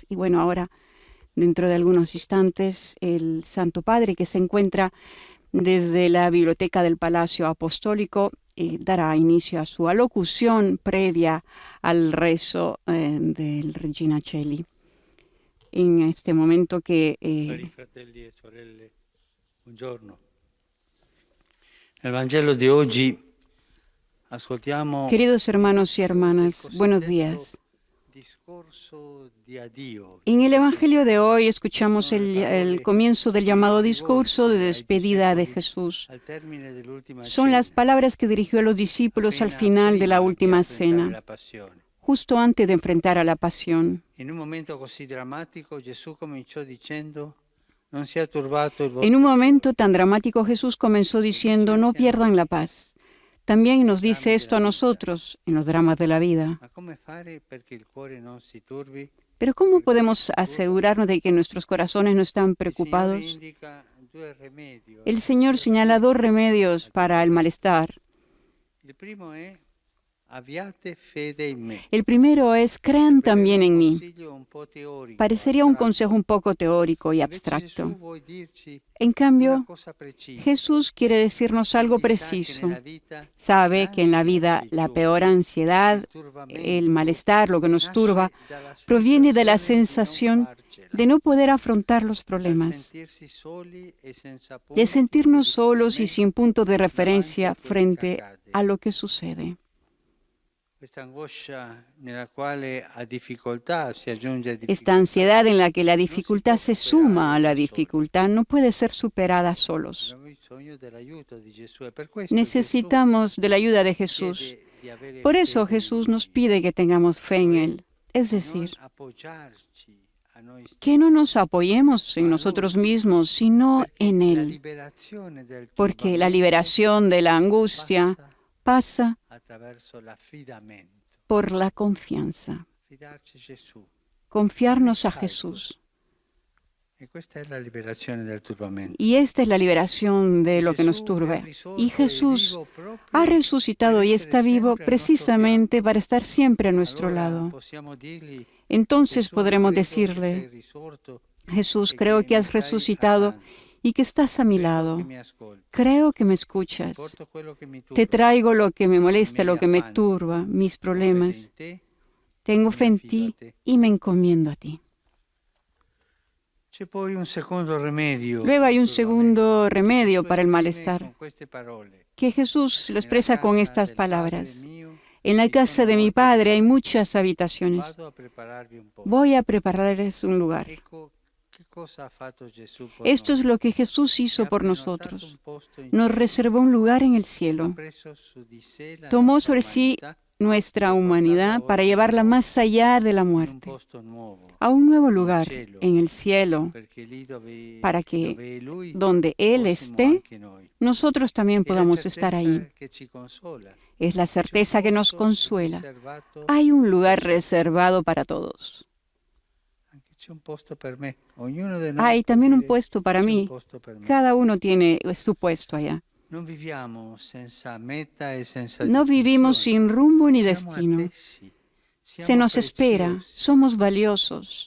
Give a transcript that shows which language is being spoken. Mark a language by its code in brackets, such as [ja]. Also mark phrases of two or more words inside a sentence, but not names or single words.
[es] Y bueno, ahora, dentro de algunos instantes, el Santo Padre, que se encuentra desde la biblioteca del Palacio Apostólico, dará inicio a su alocución previa al rezo del Regina Coeli. En este momento que... [it] fratelli e sorelle, buongiorno. Nel Vangelo di oggi ascoltiamo... [es] Queridos hermanos y hermanas, buenos días. En el Evangelio de hoy escuchamos el comienzo del llamado discurso de despedida de Jesús. Son las palabras que dirigió a los discípulos al final de la última cena, justo antes de enfrentar a la pasión. En un [it] momento così drammatico, Gesù cominciò dicendo: non sia turbato il [es] En un [it] vostro [es] momento tan dramático Jesús comenzó diciendo, no pierdan la paz. También nos dice esto a nosotros en los dramas de la vida. [it] Ma come fare perché il cuore non si turbi? [es] Pero ¿cómo podemos asegurarnos de que nuestros corazones no están [it] Il Signore [es] preocupados? [it] indica due remedi. [es] El Señor señala dos remedios para el malestar. [it] Il primo è abbiate fede in me. [es] El primero es, crean también en mí. [it] Consiglio un po' teorico, [es] Parecería un [it] astratto. [es] consejo un poco teórico y [it] Invece Gesù [es] abstracto. [it] vuole dirci [es] En [it] una [es] cambio, [it] cosa precisa. [es] Jesús quiere decirnos algo [it] Egli sa che [es] preciso. [it] nella vita [es] Sabe que en la [it] l'ansia [es] vida la [it] peggiore, [es] peor ansiedad, [it] il turbamento, [es] el malestar, lo que nos [it] nasce [es] turba, [it] dalla [es] proviene de la [it] sensazione di non [es] sensación [it] farcela, [es] de no poder afrontar los [it] dal [es] problemas, [it] sentirsi soli e senza punti [es] de sentirnos [it] di [es] solos y [it] riferimento [es] sin punto de [it] davanti a [es] referencia [it] quello che [es] frente [it] accade. [es] a lo que sucede. [it] Questa angoscia nella quale a difficoltà si aggiunge [es] Esta [it] difficoltà. [es] ansiedad en la que la dificultad se suma a la dificultad no puede ser superada solos. [it] Abbiamo bisogno dell'aiuto di Gesù e per questo [es] Necesitamos de la ayuda de [it] Gesù [es] Jesús. [it] chiede di avere [es] Por eso [it] fede in [es] Jesús [it] Lui, [es] nos pide que tengamos fe en Él. Es [it] non [es] decir, [it] appoggiarci a noi stessi, [es] que no nos apoyemos en nosotros mismos, sino [it] perché [es] en [it] la [es] Él. [it] liberazione del [es] Porque la [it] turbamento [es] liberación de la angustia [it] passa [es] pasa [it] attraverso l'affidamento. [es] por la confianza. [it] Fidarci a Gesù. [es] Confiarnos a Jesús. [it] E questa è la liberazione del turbamento. [es] Y esta es la liberación de lo que nos [it] Gesù è [es] turbe. [it] risorto [es] Y [it] e [es] Jesús [it] vivo proprio [es] ha [it] per [es] resucitado y [it] essere [es] está vivo [it] sempre al nostro [es] precisamente para estar siempre a nuestro [it] Allora [es] lado. [it] possiamo dirgli, [es] Entonces [it] Gesù, [es] podremos [it] credo che sei [es] decirle, [it] risorto [es] Jesús, [it] e [es] creo [it] che [es] que [it] mi [es] has [it] stai [es] resucitado [it] accanto. [es] y que estás a mi [it] Credo [es] lado. [it] che mi ascolti. [es] Creo que me [it] Ti [es] escuchas. [it] porto quello che mi turba. [es] Te traigo lo que me molesta, [it] I [es] lo [it] miei [es] que me [it] affanni. [es] turba, mis [it] Ho fede [es] problemas. [it] in te. [es] Tengo [it] e [es] fe [it] mi [es] en [it] affido a [es] ti [it] te. [es] y me encomiendo a ti. [it] C'è poi un secondo remedio. [es] Luego hay un [it] sul turbamento. [es] segundo remedio [it] Gesù [es] para el [it] esprime [es] malestar, [it] con queste parole. [es] que Jesús lo [it] Nella [es] expresa con [it] casa [es] estas [it] del Padre [es] palabras. [it] mio [es] En la [it] ci [es] casa [it] sono [es] de mi [it] molte [es] Padre hay [it] dimore. [es] muchas habitaciones. [it] Vado a prepararvi un po'. [es] Voy a prepararles un lugar. [it] Ecco che cosa ha fatto Gesù por [es] Esto es [it] noi. [es] lo que Jesús hizo [it] Ci ha [es] por [it] prenotato [es] nosotros. [it] un posto in [es] Nos [it] cielo. [es] reservó un lugar en el [it] Ha [es] cielo. [it] preso su di sé la [es] Tomó [it] nostra [es] sobre sí [it] umanità [es] nuestra [it] per [es] humanidad [it] portarla [es] para [it] oltre [es] llevarla [it] il [es] más allá de la [it] in un [es] muerte, [it] posto nuovo, [es] a un nuevo [it] in [es] lugar, [it] cielo, [es] en el cielo, [it] perché lì [es] para que [it] dove è Lui [es] donde Él [it] fossimo [es] esté, [it] anche noi. [es] nosotros también [it] È la [es] podamos estar ahí. [it] certezza che ci consola. [es] Es la [it] C'è un [es] certeza que nos [it] posto [es] consuela. [it] riservato [es] Hay un lugar [it] per tutti. [es] reservado para todos. [it] Anche c'è un posto per me. Ognuno di noi [es] Hay [it] può [es] también un [it] dire, [es] puesto para [it] "C'è un [es] mí. [it] posto per me". [es] Cada uno tiene su puesto allá. [it] Non viviamo senza meta e senza [es] No vivimos [it] definizione. [es] sin rumbo ni [it] Siamo [es] destino. [it] attesi, [es] Se [it] siamo [es] nos espera, [it] preziosi. [es] somos valiosos.